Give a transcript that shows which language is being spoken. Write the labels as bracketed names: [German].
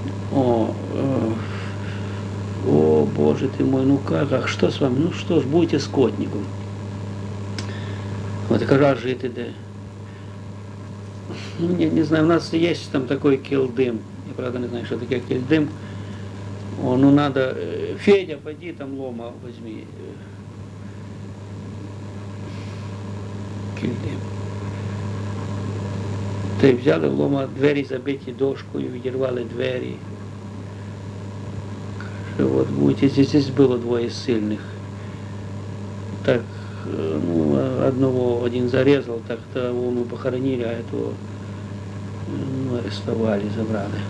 [Russian] О, Боже ти мой, ну как, [Ukrainian] а що з вами? [Russian] Ну що ж, будьте скотником. [Ukrainian] От я кажу, а жити де? Ну, не знаю, у нас є там такий кілдим. Я, правда, не знаю, що таке кілдим. [Russian] О, ну надо, Федя, пойди там лома візьми. [Ukrainian] Кілдим. Та й взяли лома, двері забиті дошкою, відірвали двері. От будете, [Russian] здесь [Ukrainian] було двоє сильних. Так, ну, одного один зарезав, так того ми похоронили, [Russian] а этого [Ukrainian] ну, арестували, забрали.